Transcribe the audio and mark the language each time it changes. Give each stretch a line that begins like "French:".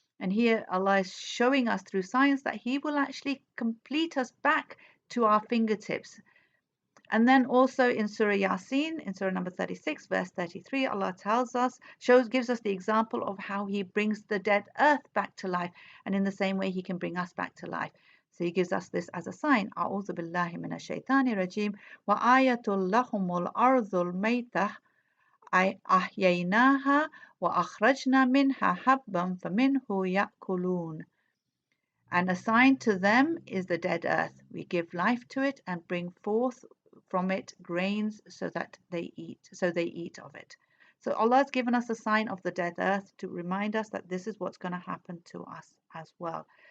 English: And here Allah is showing us through science that He will actually complete us back to our fingertips. And then also in Surah Yasin, in Surah number 36, verse 33, Allah gives us the example of how He brings the dead earth back to life. And in the same way, He can bring us back to life. So He gives us this as a sign.
Arabic: أعوذ بالله من الشيطان الرجيم وآية لهم الأرض الميتة أحييناها وأخرجنا منها حبا فمنه يأكلون.
English: And a sign to them is the dead earth. We give life to it and bring forth from it grains so they eat of it. So Allah has given us a sign of the dead earth to remind us that this is what's going to happen to us as well.